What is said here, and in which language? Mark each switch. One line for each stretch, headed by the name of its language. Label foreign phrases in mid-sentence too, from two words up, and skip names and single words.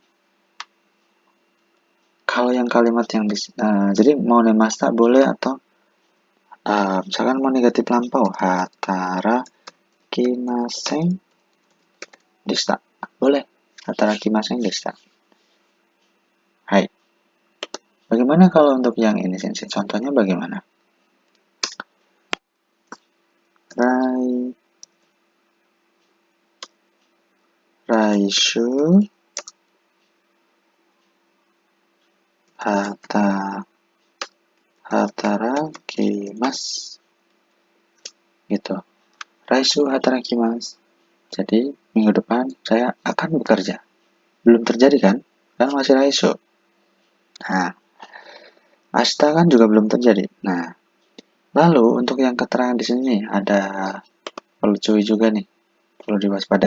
Indonesian: Kalau yang kalimat yang jadi mau nemashita boleh atau Misalkan mau negatif lampau,
Japanese: 働きませんでした.
Indonesian: Boleh,
Japanese: 働きませんでした.
Indonesian: Hai. Bagaimana kalau untuk yang ini, Sensei? Contohnya bagaimana?
Japanese: 来週働きます.
Indonesian: Gitu.
Japanese: 来週働きます.
Indonesian: Jadi, minggu depan saya akan bekerja. Belum terjadi kan? Kan masih raishu. Nah, ashita kan juga belum terjadi. Nah, lalu untuk yang keterangan di sini ada perlu cuy juga nih. Perlu diwaspadai.